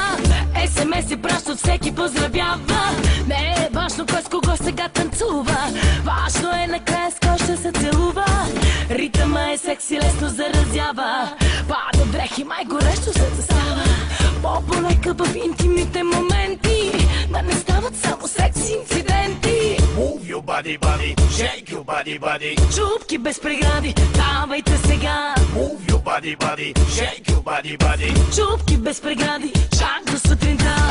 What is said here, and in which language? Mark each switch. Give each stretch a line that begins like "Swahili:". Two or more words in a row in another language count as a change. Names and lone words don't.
Bulgarian: СМС-и праща, всеки поздравява. Не е важно кой с кого сега танцува. Важно е накрая с кой ще се целува. Ритъма е секси, лесно заразява. Пада дрехи, май горещо се застава. По-полека в интимните моменти, да не стават само секси инциденти.
English: Move your body, body, shake your body, body.
Bulgarian: Чупки без прегради, давайте сега.
English: Move your body, body, shake your body, body.
Bulgarian: Чупки без прегради, чак до сутринта.